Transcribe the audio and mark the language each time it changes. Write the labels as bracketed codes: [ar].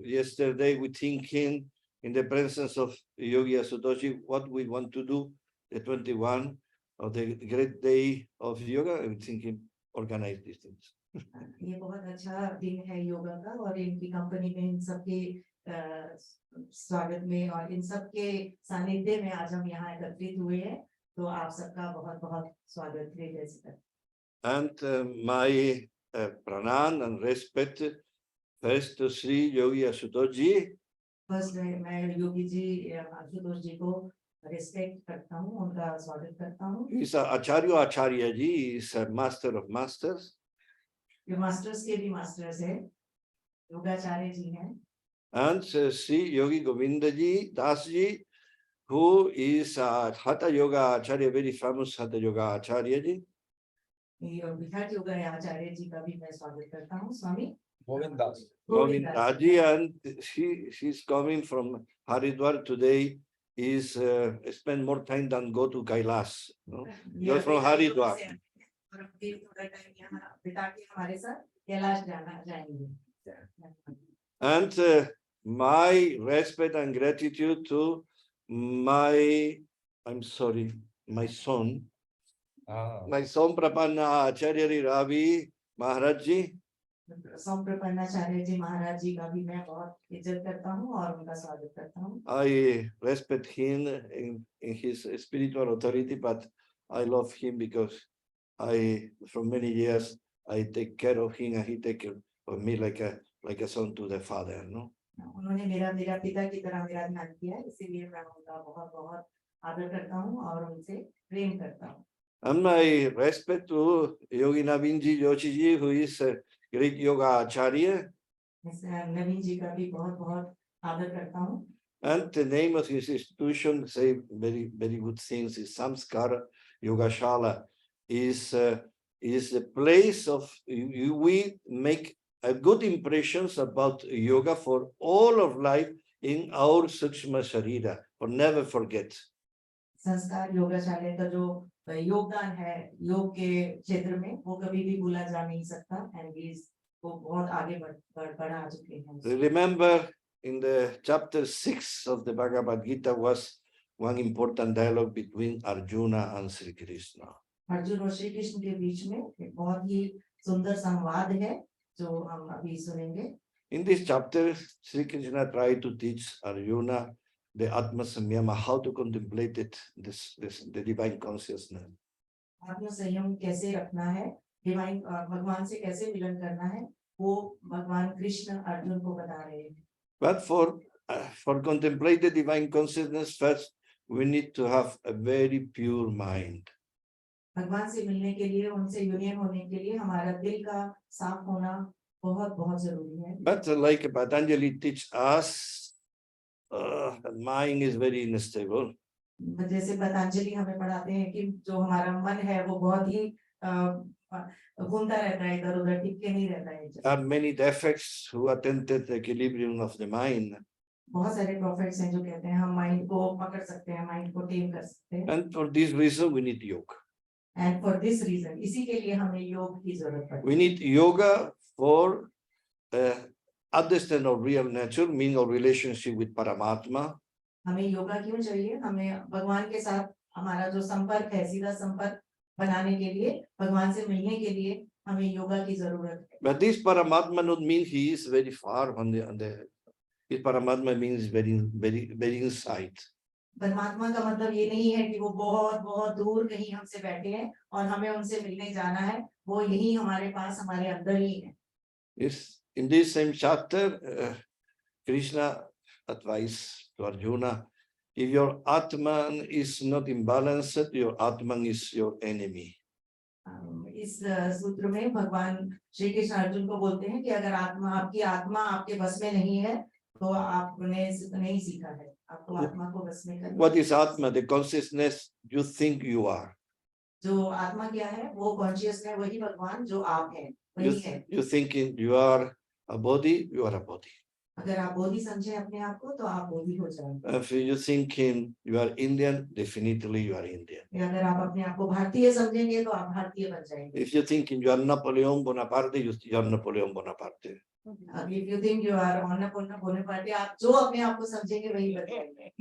[en] Yesterday, we thinking in the presence of Yogi Asutoshi what we want to do the 21 of the great day of yoga. I'm thinking organize these things. [hi] ये बहुत अच्छा दिन है योगा का और इनकी company में इन सबके स्वागत में और इन सबके सानिध्य में आज हम यहाँ एकत्रित हुए हैं, तो आप सबका बहुत बहुत स्वागत है जैसे। [en] And my pranam and respect first to Sri Yogi Ashutosh Ji. [hi] First मैं योगी जी आशुतोष जी को रिस्पेक्ट करता हूँ, उनका स्वागत करता हूँ। [en] He's Acharya Ji is a master of masters. [hi] ये मास्टर्स के भी मास्टर्स है, योगाचार्य जी हैं। [en] And Sri Yogi Govinda Ji Das Ji, who is a Hatha Yoga Acharya, very famous Hatha Yoga Acharya Ji. [hi] Virat yoga आचार्य जी का भी मैं स्वागत करता हूँ। स्वामी Govind Das [en] Govinda Ji, and she's coming from Haridwar today. Is spend more time than go to Kailas. No? You're from Haridwar. [hi] और अभी थोड़ा time यहाँ बिता के हमारे साथ कैलाश जाएंगे। [en] And my respect and gratitude to my, I'm sorry, my son Prapanna Acharya Ravi Maharaj Ji. [hi] Prapannacharya जी महाराज जी का भी मैं बहुत इज्जत करता हूँ और उनका स्वागत करता हूँ। [en] I respect him in his spiritual authority, but I love him because for many years, I take care of him and he take care of me like a son to the father, no? [hi] उन्होंने मेरा पिता की तरह मेरा ध्यान किया, इसीलिए मैं उनका बहुत बहुत आदर करता हूँ और उनसे प्रेम करता हूँ। [en] And my respect to Yogi Naveenji Joshi Ji, who is a great yoga acharya. [hi] नवीन जी का भी बहुत बहुत आदर करता हूँ। [en] And the name of his institution say very good things. Is Samskara Yogashala is a place of we make a good impressions about yoga for all of life in our Sukshma Sharira, for never forget. [hi] संस्कार योगाशाला का जो योगदान है योग के क्षेत्र में वो कभी भी भूला जा नहीं सकता, एंड वो बहुत आगे बढ़ा चुके हैं। [en] Remember in the chapter 6 of the Bhagavad Gita was one important dialogue between Arjuna and Sri Krishna. [hi] Arjun और श्री कृष्ण के बीच में एक बहुत ही सुंदर संवाद है जो हम अभी सुनेंगे। [en] In this chapter, Sri Krishna tried to teach Arjuna the Atma Samyama, how to contemplate it, the divine consciousness. [hi] आत्म संयम कैसे रखना है, डिवाइन भगवान से कैसे मिलन करना है, वो भगवान कृष्ण अर्जुन को बता रहे हैं। [en] But for contemplate the divine consciousness, first we need to have a very pure mind. [hi] भगवान से मिलने के लिए, उनसे यूनियन होने के लिए हमारा दिल का साफ होना बहुत बहुत जरूरी है। [en] But like Patanjali teach us, mind is very unstable. [hi] जैसे पतंजलि हमें पढ़ाते हैं कि जो हमारा मन है वो बहुत ही घूमता रहता है, इधर उधर टिक के नहीं रहता है। [en] There are many defects who attempted the equilibrium of the mind. [hi] बहुत सारे prophets हैं जो कहते हैं हम माइंड को पकड़ सकते हैं, माइंड को टेम कर सकते हैं। [en] And for this reason we need yoga. And for this reason, [hi] इसी के लिए हमें योग की जरूरत पड़ती है। [en] We need yoga for understand our real nature, meaning our relationship with Paramatma. [hi] हमें योगा क्यों चाहिए? हमें भगवान के साथ हमारा जो संपर्क है, सीधा संपर्क बनाने के लिए, भगवान से मिलने के लिए हमें योगा की जरूरत है। [en] But this Paramatma not mean he is very far on the this Paramatma means very inside. [hi] परमात्मा का मतलब ये नहीं है कि वो बहुत बहुत दूर कहीं हमसे बैठे हैं और हमें उनसे मिलने जाना है, वो यही हमारे पास हमारे अंदर ही है। [en] Yes, in this same chapter, Krishna advised to Arjuna, if your Atman is not imbalanced, your Atman is your enemy. [hi] इस सूत्र में भगवान श्री कृष्ण अर्जुन को बोलते हैं कि अगर आपकी आत्मा आपके बस में नहीं है तो आपने नहीं सीखा है, आपको आत्मा को बस में करना। [en] What is Atma? The consciousness you think you are. [hi] जो आत्मा क्या है? वो कॉन्शियस है, वही भगवान जो आप हैं, वही है। [en] You thinking you are a body, you are a body. [hi] अगर आप बोधी समझे अपने आप को तो आप बोधी हो जाएंगे। [en] If you thinking you are Indian, definitely you are Indian. [hi] अगर आप अपने आप को भारतीय समझेंगे तो आप भारतीय बन जाएंगे। [en] If you thinking you are Napoleon Bonaparte, you are Napoleon Bonaparte. If you think you are Annapurna Bonaparte, [hi] आप जो अपने आप को समझेंगे वही बन जाएंगे।